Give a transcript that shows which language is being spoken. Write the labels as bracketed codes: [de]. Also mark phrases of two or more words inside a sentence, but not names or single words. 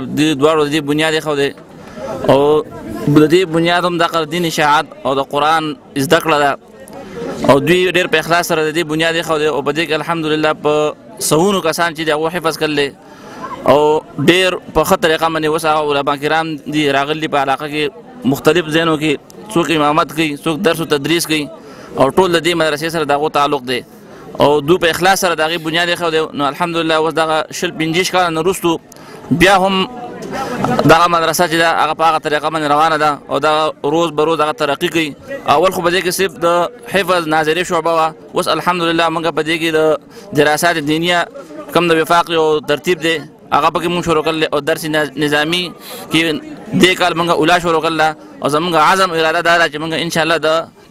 [ps] دې دواړو د دې بنیاد ایښودی او د دې بنیاد هم دغه دین اشاعت او د قرآن زده کړه ده او دوی ډېر په اخلاص سره د دې بنیاد ایښودی او په دې کې الحمدلله په سوونو کسان چې د هغو حفظ کړلی او ډېر په ښه طریقه باندې اوس هغه علما کرام دي راغلي په علاقه کې مختلف ځایونو کې څوک امامت کوي څوک درس و تدریس کوي او ټول د دې مدرسې سره د هغو تعلق دی او دوی په اخلاص سره د هغې بنیاد ایښودی. نو الحمدلله اوس دغه 20-25 کاله نه وروستو بیا هم دغه مدرسه چې ده هغه په هغه طریقه باندې روانه ده او دغه [fa] روز به روز [ps] هغه ترقي کوي. اول خو په دې کې صرف د حفظ ناظري شعبه وه اوس الحمدلله موږ په دې کې د دراسات دینیه کم د وفاق یو ترتیب دی هغه پکې مونږ شروع کړل او درس نظامي کې دې کال مونږ اوله شروع کړله او زمونږ عزم اراده دا ده چې مونږ انشاءالله د